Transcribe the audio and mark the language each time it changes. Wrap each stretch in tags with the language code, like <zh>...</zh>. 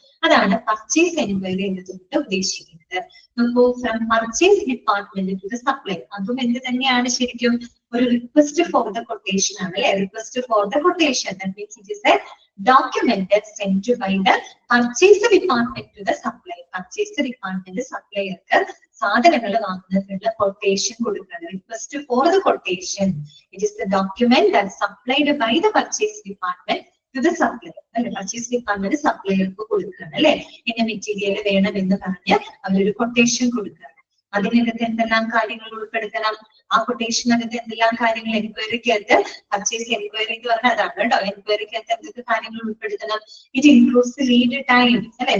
<ml>അതാണ് purchase enquiry എന്നതുകൊണ്ട് ഉദ്ദേശിക്കുന്നത്. നോക്കൂ,</ml> <en>from purchase department to the supplier,</en> <ml>അതും എന്ത് തന്നെയാണ് ശരിക്കും? ഒരു</ml> <en>request for the quotation</en> <ml>ആണ് അല്ലെ.</ml> <en>Request for the quotation, that means it is a document sent by the purchase department to the supplier.</en> <ml>Purchase department സപ്ലയർക്ക് സാധനങ്ങൾ വാങ്ങുന്നതിനുള്ള കൊട്ടേഷൻ കൊടുക്കണം.</ml> <en>Request for the quotation. It is the document that supplied by the purchase department to the supplier.</en> <ml>അല്ലെ, purchase department സപ്ലയർക്ക് കൊടുക്കുകയാണ് അല്ലെ. ഇന്ന material വേണമെന്ന് പറഞ്ഞ് അവരൊരു quotation കൊടുക്കുകയാണ്. അതിനകത്ത് എന്തെല്ലാം കാര്യങ്ങൾ ഉൾപ്പെടുത്തണം? ആ കൊട്ടേഷനകത്ത് എന്തെല്ലാം കാര്യങ്ങൾ, എൻക്വയറിക്കകത്ത്, പർച്ചേസ് എൻക്വയറി എന്ന് പറഞ്ഞാൽ അതാണ് കേട്ടോ. എൻക്വയറിക്കകത്ത് എന്തൊക്കെ കാര്യങ്ങൾ ഉൾപ്പെടുത്തണം?</ml> <en>it includes lead time</en> <ml>അല്ലെ.</ml>